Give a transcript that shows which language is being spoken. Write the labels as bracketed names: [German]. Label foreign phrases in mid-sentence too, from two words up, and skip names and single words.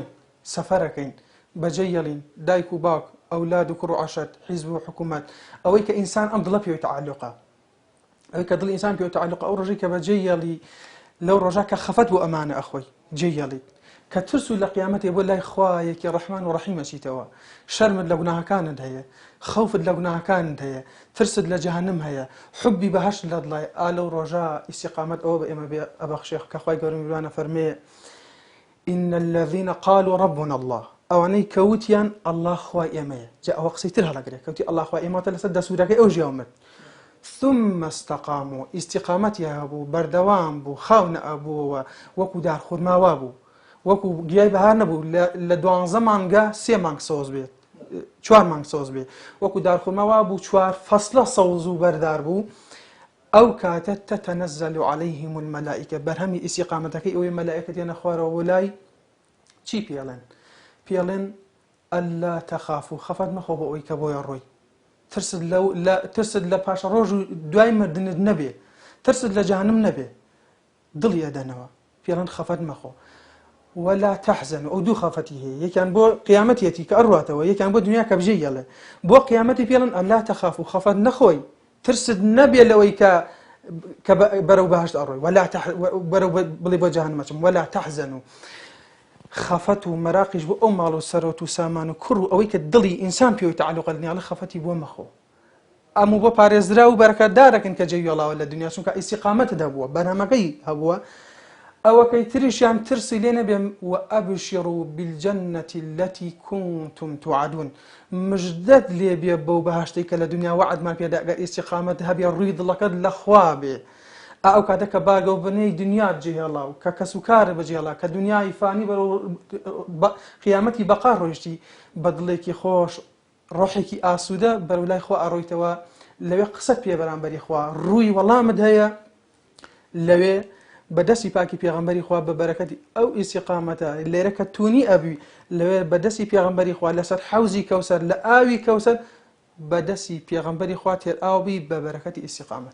[Central Kurdish] سەفەرەکەین، بەجێیەڵین، دایک و باوک، ئەولاد و کوڕ و عەشەر، حیزب و حکوومەت، ئەوەی کە ئینسان ئەم دڵە پێوەی تەعەلوقە، ئەوەی کە دڵی ئینسان پێوەی تەعەلوقە، ئەو ڕۆژەی کە بەجێیەڵی لەو ڕۆژە کە خەفەت بۆ ئەمانە ئەخۆی جێیەڵیت، کە ترس و لە قیامەتێ بۆ لای خوایەکی ڕەحمان و ڕەحیم ئەچیتەوە، شەرمت لە گوناهەکانت هەیە، خەوفت لە گوناهەکانت هەیە، ترست لە جەهەنەم هەیە، حوبی بەهەشت لە دڵای. لەو ڕۆژە ئیستیقامەت ئەوە بە ئێمە ئەبەخشێ کە خوای گەورە میوانە فەرمێ [Arabic] إن الذين قالوا ربنا الله، [Central Kurdish] ئەوانەی کەوتیان الله خوای ئێمەیە. جا ئەوە قسەی تر هەڵەگرێت، کەوتی الله خوای ئێمەتە لەسەر دەسوورەکەی ئەو ژیاومت. [Arabic] ثم استقاموا، [Central Kurdish] استقامەتی هەبوو، بەردەوام بوو، خاو نەئەبووەوە، وەکو دارخورماوا بوو، وەکو گیای بەهار نەبوو لە 12 مانگە 3 مانگ سۆز بێت، 4 مانگ سۆز بێت، وەکو دارخورماوا بوو، 4 فەسلە سەوز و بەردار بوو. ئەو کاتە [Arabic] تەتەنەزەل عەلەیهم المەلائیکە، [Central Kurdish] بەرهەمی ئیستیقامەتەکەی ئەوەی مەلائیکەت یانە خوارەوە وەلای چی پێڵێن؟ پێڵێن [Arabic] ئەللا تەخافوا، [Central Kurdish] خەفەت مەخۆ بە ئەوەی کە بۆیە ڕۆی، ترست لە پاشە ڕۆژ و دوای مردنت نەبێ، ترست لە جەهەنەم نەبێ، دڵی ئەدەنەوە، پێڵێن خەفەت مەخۆ. [Arabic] ولا تحزن، [Central Kurdish] ئەو دوو خەفەتی هەیە، یەکیان بۆ قیامەتێتی کە ئەڕواتەوە، یەکیان بۆ دنیا کە بژێیەڵێ. بۆ قیامەتی پێڵێن [Arabic] ئەللا تەخافوا، [Central Kurdish] خەفەت نەخۆی، ترست نەبێ لەوەی کە بەرەو بەهەشت ئەڕۆی، بەرەو بڵێ بۆ جەهەنەم ئەچم. [Arabic] ولا تحزنوا، [Central Kurdish] خەفەت و مەراقیش بۆ ئەو ماڵ و سەرۆت و سامان و کوڕ و ئەوەی کە دڵی ئینسان پێوەی تەعەلوقە لە دنیا، خەفەتی بۆ مەخۆ. ئەموو بۆ پارێزرا و بەرەکەتدارەکەن کە جێویێڵاوە لە دنیا، چونکە ئیستیقامەتت هەبووە، بەرهەمەکەی هەبووە. ئەوەکەی تریشیان ترسی لێ نەبێ. [Arabic] وأبشروا بالجنة التي كنتم توعدون، [Central Kurdish] مژدەت لێ بێ بەو بەهەشتەی کە لە دنیا وعدمان پێدا، ئەگەر ئیستیقامەت هەبێ ڕووی دڵەکەت لە خوا بێ. ئەو کاتە کە باگە و بنەی دنیات جێهێڵا و کە کەس و کارە بەجێڵا، کە دنیای فانی بەرەو قیامەتی بەقا ڕۆیشتی، بە دڵێکی خۆش، ڕۆحێکی ئاسوودە بەرەو لای خوا ئەڕۆیتەوە، لەوێ قسەت پێ بەرامبەری خوا، ڕووی وەڵامت هەیە، لەوێ بەدەستی پاکی پێغەمبەری خوا بە بەرەکەتی ئەو ئیستیقامەتە لێرە کە تونی ئەبی لەوێ بەدەستی پێغەمبەری خوا لەسەر حەوزی کەوسەر لە ئاوی کەوسەر بەدەستی پێغەمبەری خوا تێر ئاوبی بە بەرەکەتی ئیستیقامەت.